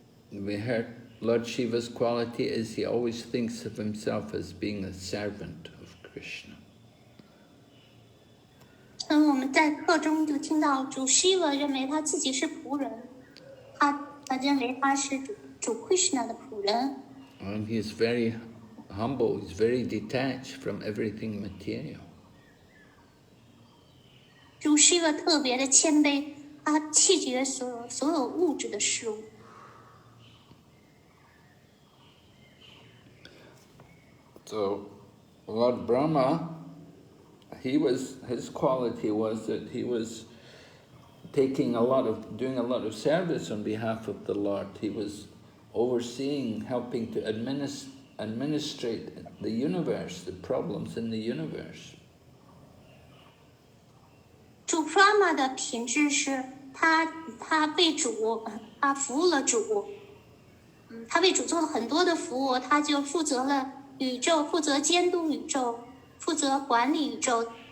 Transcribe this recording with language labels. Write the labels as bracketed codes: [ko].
[en] We heard Lord Shiva's quality is he always thinks of himself as being a servant of Krishna. [zh] 我们在课中就听到主 Shiva 认为他自己是仆人，他认为他是主 Krishna 的仆人。 [en] And he is very humble, he's very detached from everything material. [zh] 主 Shiva 特别的谦卑，他弃绝所有物质的事物。 [en] So, Lord Brahma, his quality was that he was doing a lot of service on behalf of the Lord. He was overseeing, helping to administrate the universe, the problems in the universe. [zh] 主 Brahma 的品质是他为主，他服务了主，他为主做了很多的服务，他就负责了宇宙，负责监督宇宙，负责管理宇宙。